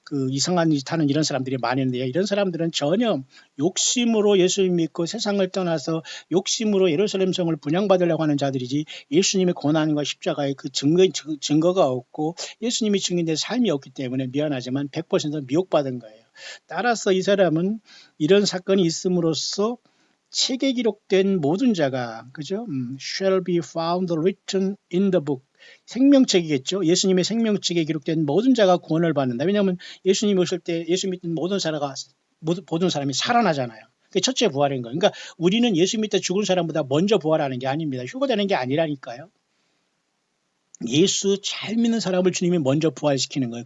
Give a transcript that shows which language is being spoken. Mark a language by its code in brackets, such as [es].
[ko] 이상한 짓 하는 이런 사람들이 많이 있는데 이런 사람들은 전혀 욕심으로 예수님 믿고 세상을 떠나서 욕심으로 예루살렘 성을 분양받으려고 하는 자들이지 예수님의 고난과 십자가의 그 증거가 없고 예수님이 증인된 삶이 없기 때문에 미안하지만 100% 미혹받은 거예요. 따라서 이 사람은 이런 사건이 있음으로써 책에 기록된 모든 자가 그죠? [en] shall be found written in the book. [ko] 생명책이겠죠. 예수님의 생명책에 기록된 모든 자가 구원을 받는다. 왜냐하면 예수님 오실 때 예수 믿는 모든 사람이 살아나잖아요. 그게 첫째 부활인 거예요. 그러니까 우리는 예수 믿다 죽은 사람보다 먼저 부활하는 게 아닙니다. 휴거되는 게 아니라니까요. 예수 잘 믿는 사람을 주님이 먼저 부활시키는 거예요.